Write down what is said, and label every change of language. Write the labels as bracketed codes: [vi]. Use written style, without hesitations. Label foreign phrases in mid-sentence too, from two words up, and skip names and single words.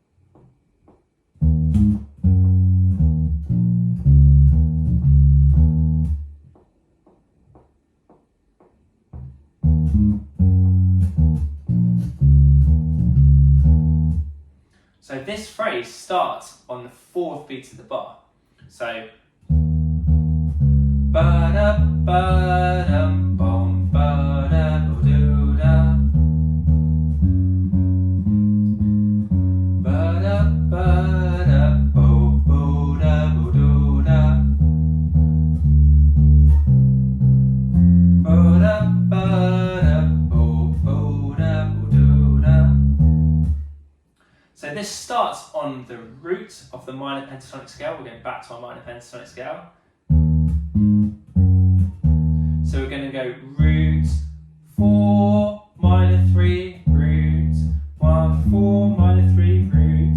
[en] So this phrase starts on the 4th beat of the bar. So ba-da-ba-dum bum ba-da-ba-doo-da ba-da-ba-da-bo-bo-da-bo-doo-da ba-da-ba-da-bo-bo-da-bo-doo-da. So this starts on the root of the minor pentatonic scale. We're going back to our minor pentatonic scale. So we're going to go root 4, minor 3, root 1, 4, minor 3, root.